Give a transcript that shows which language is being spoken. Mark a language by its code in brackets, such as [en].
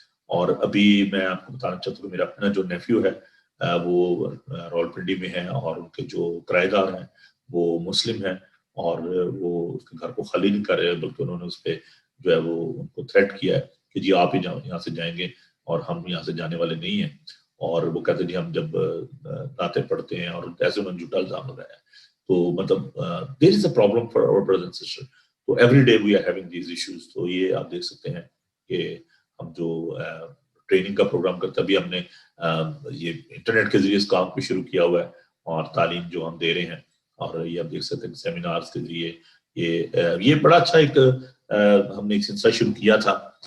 [ur] اور ابھی میں آپ کو بتانا چاہتا ہوں کہ میرا اپنا جو نیفیو ہے وہ راولپنڈی میں ہے, اور ان کے جو کرایہ دار ہیں وہ مسلم ہیں, اور وہ اس کے گھر کو خالی نہیں کر رہے, بلکہ انہوں نے اس پہ جو ہے وہ ان کو تھریٹ کیا ہے کہ جی آپ ہی یہاں سے جائیں گے اور ہم یہاں سے جانے والے نہیں ہیں. اور وہ کہتے ہیں جی ہم جب نعتیں پڑھتے ہیں, اور ایسے انہوں نے جھوٹا الزام لگایا ہے. تو مطلب [en] there is a problem for our brothers and sisters. تو every day we are having these issues. [ur] تو یہ آپ دیکھ سکتے ہیں کہ ہم جو ٹریننگ کا پروگرام کرتے ہیں, ابھی ہم نے یہ انٹرنیٹ کے ذریعے اس کام کو شروع کیا ہوا ہے, اور تعلیم جو ہم دے رہے ہیں, اور یہ آپ دیکھ سکتے ہیں سیمینارز کے ذریعے یہ بڑا اچھا ایک ہم نے ایک سلسلہ شروع کیا تھا.